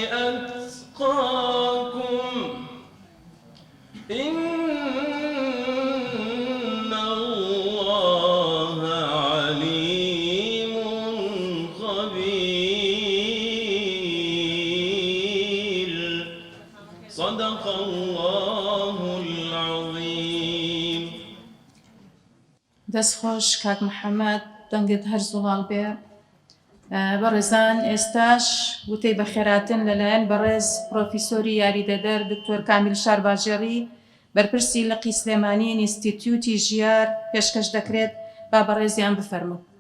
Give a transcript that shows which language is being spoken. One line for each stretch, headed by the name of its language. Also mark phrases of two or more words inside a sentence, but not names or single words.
Arabic: أتقاكم إن الله عليم خبير. صدق الله العظيم.
Central Kurdish: دەستخۆش کاک محەممەد دەنگت هەر زوڵاڵ بێ. بەڕێزان ئێستاش وتەی بە خێراتن لەلایەن بەڕێز پرۆفیسۆری یاریدەدەر دکتۆر کامیل شارباژێڕی بەرپرسی لقی سلێمانی ئینستیتیوتی ژیار پێشکەش دەکرێت با بەڕێزیان بفەرموو.